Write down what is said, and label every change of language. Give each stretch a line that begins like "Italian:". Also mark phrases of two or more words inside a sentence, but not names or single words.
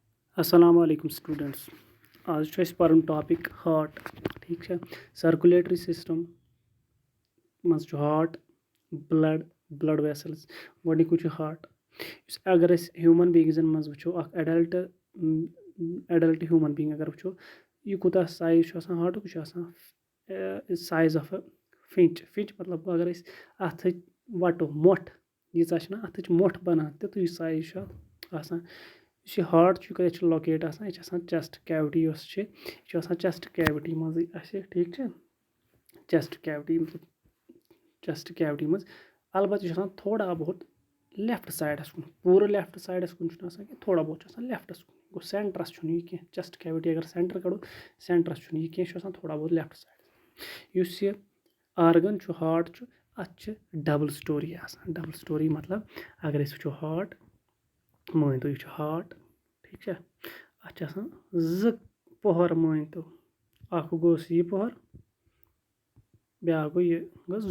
Arabic: السلام عليكم students.
Kashmiri: आज چھُ اَسہِ پَرُن
English: topic heart
Kashmiri: ٹھیٖک چھا
English: circulatory system
Kashmiri: منٛز چھُ
English: heart blood vessels
Kashmiri: گۄڈٕنیُکُے چھُ ہارٹ یُس اگر أسۍ
English: human beings
Kashmiri: منٛز وٕچھو اکھ
English: adult human being
Kashmiri: اگر وٕچھو یہِ کوٗتاہ سایز چھُ آسان ہارٹُک یہِ چھُ آسان
English: size of a finch
Kashmiri: مطلب اگر أسۍ اَتھٕچ وَٹو مۄٹھ ییٖژاہ چھِنہ اَتھٕچ مۄٹھ بَنان تِتُے سایز چھُ اَتھ آسان یُس یہِ ہارٹ چھُ یہِ کَتٮ۪تھ چھُ لوکیٹ آسان یہِ چھِ آسان
English: chest cavity
Kashmiri: یۄس چھِ یہِ چھِ آسان
English: chest cavity
Kashmiri: منٛزٕے اَسہِ ٹھیٖک چھا چیسٹ کیوٹی منٛز البتہٕ یہِ چھُ آسان تھوڑا بہت
English: left side
Kashmiri: کُن پوٗرٕ
English: left side
Kashmiri: کُن چھُنہٕ آسان کینٛہہ تھوڑا بہت چھُ آسان لیفٹَس کُن گوٚو سینٹرس چھُنہٕ یہِ کینٛہہ
English: chest cavity
Kashmiri: اگر سینٹر کَڑو سینٹرس چھُنہٕ یہِ کینٛہہ یہِ چھُ آسان تھوڑا بہت
English: left side
Kashmiri: یُس یہِ آرگن چھُ ہارٹ چھُ اَتھ چھِ
English: double story
Kashmiri: آسان
English: double story
Kashmiri: مطلب اگر أسۍ وٕچھو ہارٹ مٲنۍ تو یہِ چھُ ہارٹ ٹھیٖک چھا اَتھ چھِ آسان زٕ پۄہَر مٲنۍ تو اکھ گوٚوُس یہِ پۄہَر بیاکھ گوٚو یہِ گوٚو زٕ